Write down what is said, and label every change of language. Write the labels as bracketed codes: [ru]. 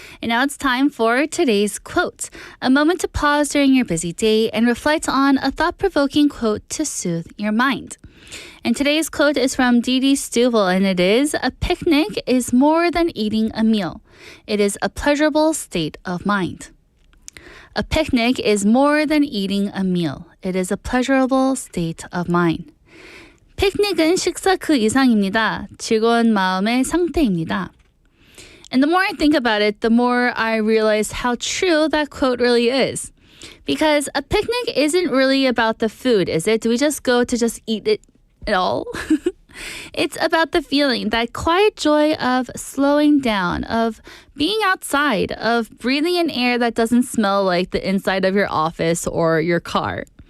[en] And now it's time for today's quote. A moment to pause during your busy day and reflect on a thought-provoking quote to soothe your mind. And today's quote is from Dee Stubble, and it is, "A picnic is more than eating a meal. It is a pleasurable state of mind." A picnic is more than eating a meal. It is a pleasurable state of mind. [ko] 피크닉은 식사 그 이상입니다. 즐거운 마음의 상태입니다. [en] And the more I think about it, the more I realize how true that quote really is. Because a picnic isn't really about the food, is it? Do we just go to just eat it all? It's about the feeling, that quiet joy of slowing down, of being outside, of breathing in air that doesn't smell like the inside of your office or your car.